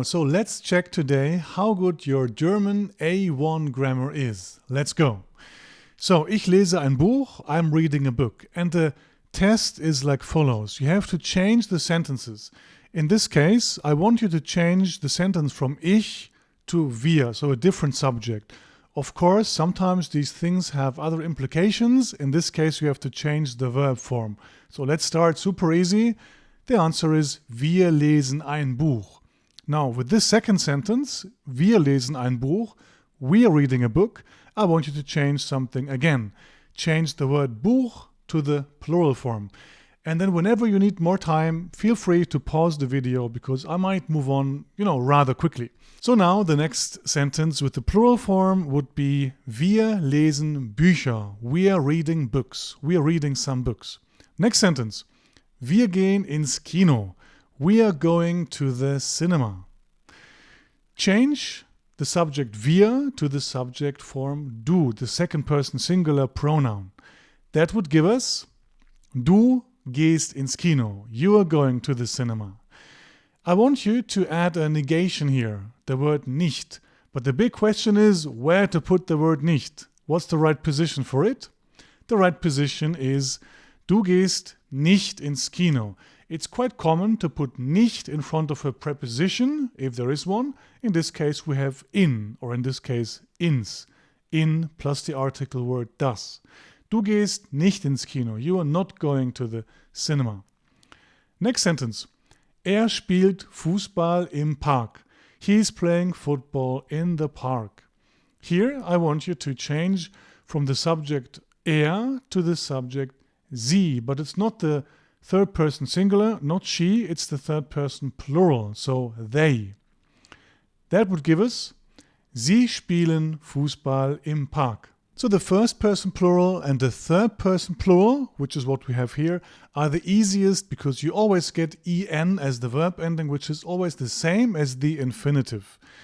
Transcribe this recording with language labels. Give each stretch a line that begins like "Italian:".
English: So let's check today how good your German A1 grammar is. Let's go. So,
German: ich lese ein Buch,
English: I'm reading a book. And the test is like follows. You have to change the sentences. In this case, I want you to change the sentence from ich to wir, so a different subject. Of course, sometimes these things have other implications. In this case, you have to change the verb form. So let's start super easy. The answer is
German: wir lesen ein Buch.
English: Now, with this second sentence,
German: wir lesen ein Buch,
English: we are reading a book, I want you to change something again. Change the word Buch to the plural form. And then whenever you need more time, feel free to pause the video because I might move on, rather quickly. So now the next sentence with the plural form would be
German: wir lesen Bücher.
English: We are reading books. We are reading some books. Next sentence.
German: Wir gehen ins Kino.
English: We are going to the cinema. Change the subject wir to the subject form du, the second person singular pronoun. That would give us
German: du gehst ins Kino.
English: You are going to the cinema. I want you to add a negation here, the word nicht. But the big question is where to put the word nicht. What's the right position for it? The right position is
German: du gehst nicht ins Kino.
English: It's quite common to put nicht in front of a preposition, if there is one. In this case we have in, or in this case ins. In plus the article word
German: das. Du gehst nicht ins Kino.
English: You are not going to the cinema. Next sentence.
German: Er spielt Fußball im Park.
English: He is playing football in the park. Here I want you to change from the subject er to the subject sie, but it's not the third person singular, not she, it's the third person plural, so they. That would give us
German: Sie spielen Fußball im Park.
English: So the first person plural and the third person plural, which is what we have here, are the easiest because you always get en as the verb ending, which is always the same as the infinitive.